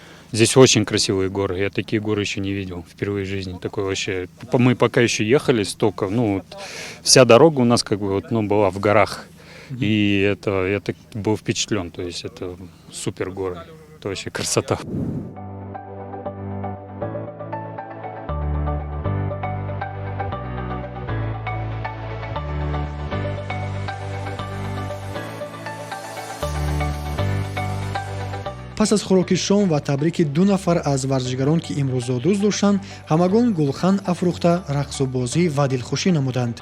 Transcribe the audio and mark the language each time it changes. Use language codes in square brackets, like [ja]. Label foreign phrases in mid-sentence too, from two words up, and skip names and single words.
[ru] Здесь очень красивые горы. Я такие горы еще не видел впервые в жизни. Такое вообще. Мы пока еще ехали столько, ну, вот, вся дорога у нас как бы вот, ну, была в горах. И это, я так был впечатлен. То есть это супер горы. Это вообще красота. [tg] пас аз хӯроки шом ва табрики 2 нафар аз варзишгарон ки имрӯз зодрӯз доштанд, ҳамагон гулхан афрӯхта, рақсу бозӣ ва дилхушӣ намуданд.